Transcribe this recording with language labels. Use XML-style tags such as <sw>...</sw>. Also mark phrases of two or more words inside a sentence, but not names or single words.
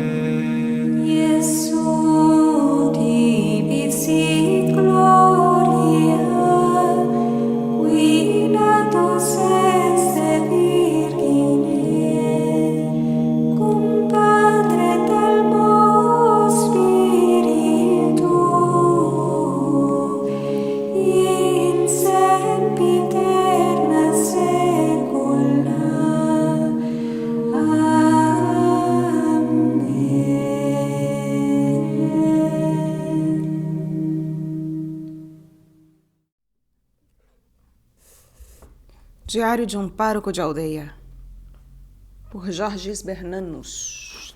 <la>Iesu tibi sit gloria, qui natus est Virgine, cum Patre et Almo Spiritu, in sempiterna saecula.</la> <pt>Diário de um pároco de aldeia, por Jorges Bernanos.</pt>